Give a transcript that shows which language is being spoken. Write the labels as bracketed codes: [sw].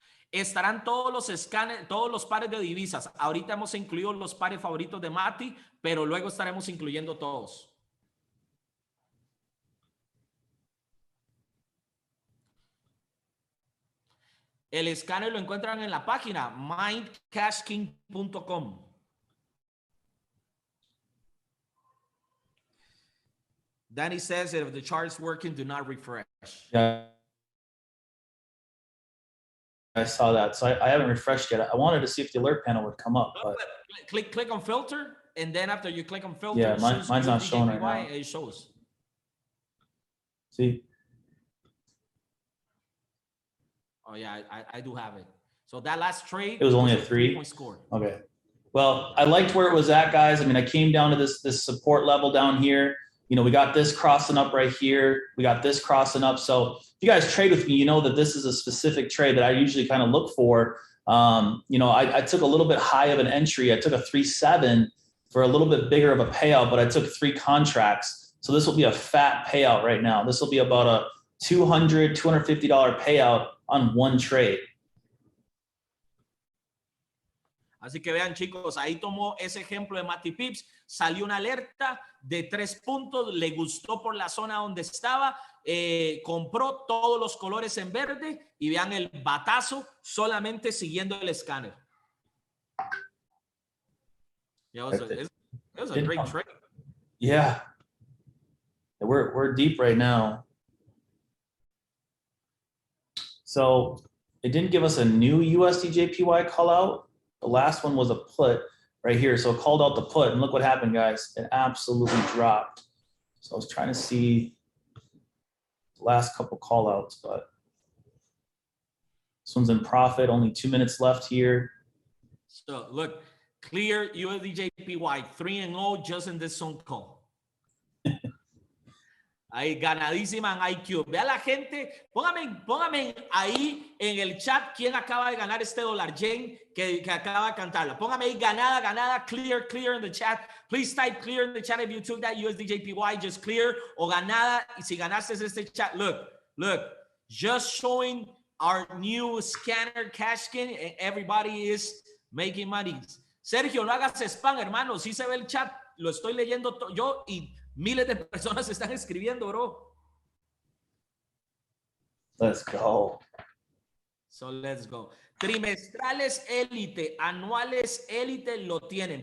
[es] Estarán todos los escáneres, todos los pares de divisas. Ahorita hemos incluido los pares favoritos de Mati, pero luego estaremos incluyendo todos. El escáner lo encuentran en la página mindcashking.com. [en] Danny says that if the chart is working, do not refresh. Yeah, I saw that. So I haven't refreshed yet. I wanted to see if the alert panel would come up. But click on filter, and then after you click on filter, yeah, mine's not showing right now. It shows. See? Oh yeah, I do have it. So that last trade, it was only a 3-point score. Okay. Well, I liked where it was at, guys. I mean, I came down to this support level down here. We got this crossing up right here. We got this crossing up. So if you guys trade with me, you know that this is a specific trade that I usually kind of look for. I took a little bit high of an entry. I took a 3.7 for a little bit bigger of a payout, but I took 3 contracts. So this will be a fat payout right now. This will be about a $200, $250 payout on one trade. [es] Así que vean, chicos, ahí tomó ese ejemplo de Matty Pips, salió una alerta de 3 puntos, le gustó por la zona donde estaba, compró todos los colores en verde y vean el batazo solamente siguiendo el escáner. [en] It was a great trade. Yeah. We're deep right now. So it didn't give us a new USDJPY call out. The last one was a put right here. So it called out the put, and look what happened, guys. It absolutely dropped. So I was trying to see the last couple call outs, but this one's in profit, only 2 minutes left here. So look, clear USDJPY 3-0 just in this zone call. [es] Ahí ganadísima en IQ. Vea la gente, póngame ahí en el chat quién acaba de ganar este dólar yen que acaba de cantarla. Póngame ahí ganada, [en] clear in the chat. Please type clear in the chat if you took that USDJPY, just clear [es] o ganada. Y si ganaste este chat, [en] look, just showing our new scanner Cashking and everybody is making money. [es] Sergio, no hagas spam, hermano. Sí se ve el chat, lo estoy leyendo yo y miles de personas están escribiendo, bro. [en] Let's go. So let's go. [es] Trimestrales élite, anuales élite lo tienen.